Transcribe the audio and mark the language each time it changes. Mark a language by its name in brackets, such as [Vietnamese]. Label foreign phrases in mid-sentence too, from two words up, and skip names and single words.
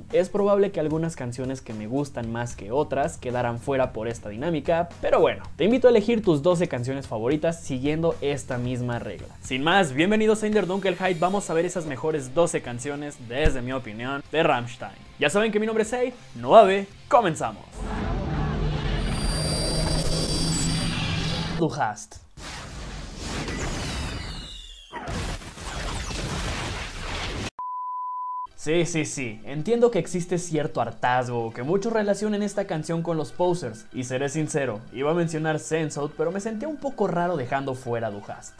[Spanish] Es probable que algunas canciones que me gustan más que otras quedaran fuera por esta dinámica, pero bueno, te invito a elegir tus 12 canciones favoritas siguiendo esta misma regla. Sin más, bienvenidos a In der Dunkelheit, vamos a ver esas mejores 12 canciones, desde mi opinión, de Rammstein. Ya saben que mi nombre es Abe, no Abe, comenzamos. Du hast. Sí, entiendo que existe cierto hartazgo, que muchos relacionen esta canción con los posers, y seré sincero, iba a mencionar Censored, pero me sentía un poco raro dejando fuera Du hast.